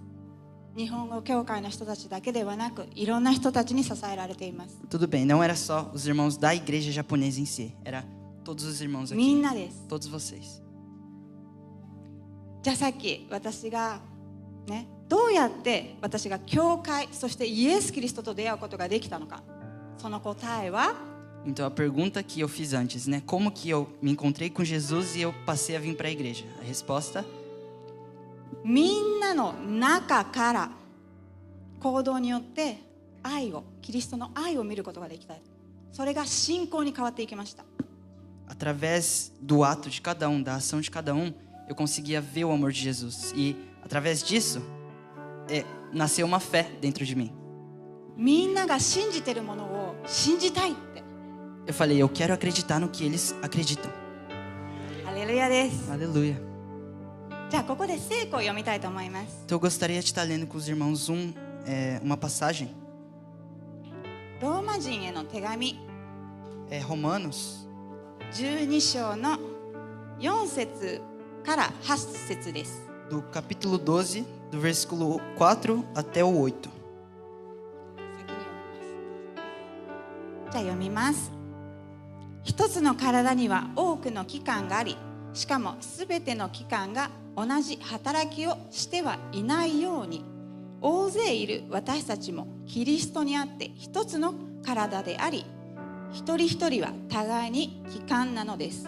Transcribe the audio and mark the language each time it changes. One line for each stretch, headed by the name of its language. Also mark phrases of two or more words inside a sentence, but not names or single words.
Japanese: 日本語教会の人たちだけではなく、いろんな人たちに支えられています。
Portuguese: Tudo bem, não era só os irmãos da igreja japonesa em si, era todos os irmãos
Japanese: みん
Portuguese: aqui,
Japanese: なです。
Portuguese: todos vocês.
Japanese: じゃあさっき私がね、どうやって私が教会、そしてイエス・キリストと出会うことができたのか。その答えは
Portuguese: Então a pergunta que eu fiz antes, né? Como que eu me encontrei com Jesus e eu passei a vir para a igreja? A resposta:
Japanese: みんなの中から行動によって愛を、キリストの愛を見ることができた。それが信仰に変わっていきました。
Portuguese: através do ato de cada um, da ação de cada um, eu conseguia ver o amor de Jesus. E através disso, nasceu uma fé dentro de mim.
Japanese: みんなが信じてるものを信じたいって。
Portuguese: Eu falei, eu quero acreditar no que eles acreditam.
Japanese: ハレルヤです。
Portuguese: Aleluia.
Japanese: じゃあここで聖句を読みたいと思います。
Portuguese: Então eu gostaria de estar lendo com os irmãos uma passagem.
Japanese: ローマ人への手紙
Portuguese: Romanos,
Japanese: 12章の4節から8節です。
Portuguese: do capítulo 12, do versículo 4 até o 8.
Japanese: じゃあ読みます。一つの体には多くの器官があり、しかもすべての器官が同じ働きをしてはいないように、大勢いる私たちもキリストにあって一つの体であり、一人一人は互いに器官なのです。